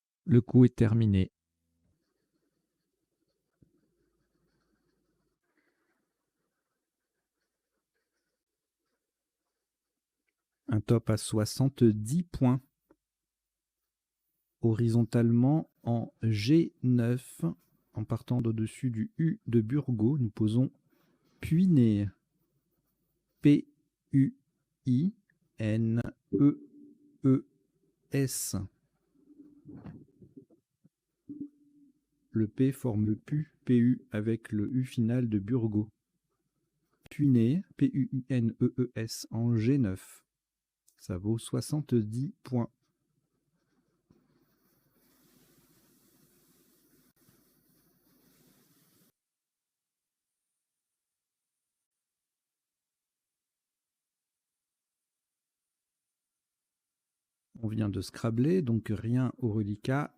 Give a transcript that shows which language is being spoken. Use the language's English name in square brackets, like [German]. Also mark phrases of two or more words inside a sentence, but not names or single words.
[French] Le coup est terminé. Un top à 70 points. Horizontalement en G9, en partant d'au-dessus du U de Burgos, nous posons Puiné. P-U-I-N-E-E-S. Le P forme le PU avec le U final de Burgos. Puiné, P-U-I-N-E-E-S en G9. Ça vaut 70 points. On vient de scrabler, donc rien au reliquat.